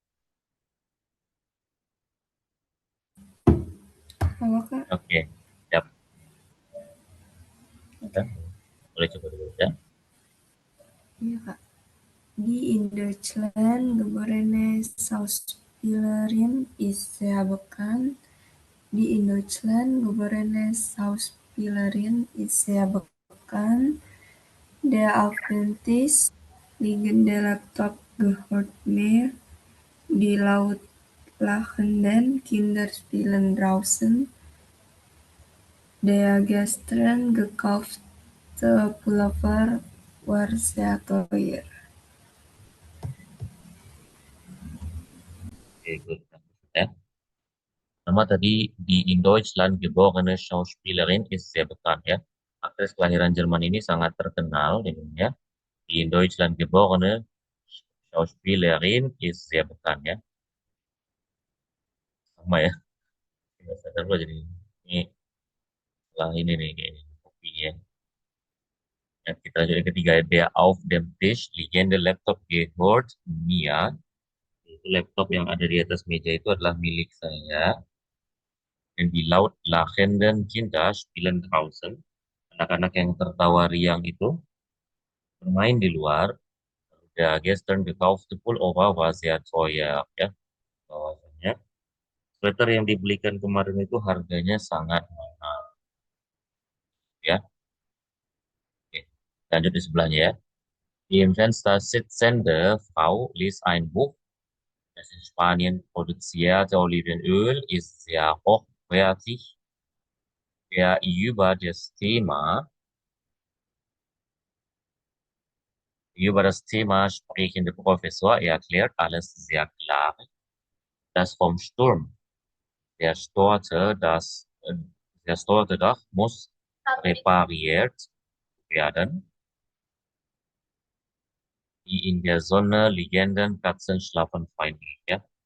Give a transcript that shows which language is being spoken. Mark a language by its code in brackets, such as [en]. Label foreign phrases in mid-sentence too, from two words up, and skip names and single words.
[id] Halo Kak. Oke, siap. Ya, Oke. boleh coba dulu ya. Iya Kak. [de] Die in Deutschland geborene Schauspielerin ist sehr bekannt. Die in Deutschland geborene Schauspielerin ist sehr bekannt. Der auf dem Tisch liegende Laptop gehört mir. Die laut lachenden Kinder spielen draußen. Der gestern gekaufte Pullover war sehr teuer. [id] Oke, good. Ya. Nama tadi di [de] in Deutschland geborene Schauspielerin ist sehr bekannt ya. [id] Aktris kelahiran Jerman ini sangat terkenal ya. [de] Die in Deutschland geborene Schauspielerin ist sehr bekannt ya. [id] Sama ya. Tidak sadar loh jadi ini setelah ini nih kayaknya kopi ya. Yang kita lanjut yang ketiga, [de] der auf dem Tisch liegende Laptop gehört mir. [id] Itu laptop yang ada di atas meja itu adalah milik saya. Dan di [de] laut lachenden Kinder spielen draußen. [id] Anak-anak yang tertawa riang itu bermain di luar. [de] Der gestern gekaufte Pullover war sehr teuer. [id] Ya, bahwasanya sweater yang dibelikan kemarin itu harganya sangat mahal. Ya, oke. Lanjut di sebelahnya ya. [de] Im Fenster sitzende Frau liest ein Buch. Das in Spanien produzierte Olivenöl ist sehr hochwertig. Der über das Thema sprechende Professor erklärt alles sehr klar. Das vom Sturm zerstörte, das zerstörte Dach muss repariert werden. Die in der Sonne liegenden Katzen schlafen freundlich. [id] Ya.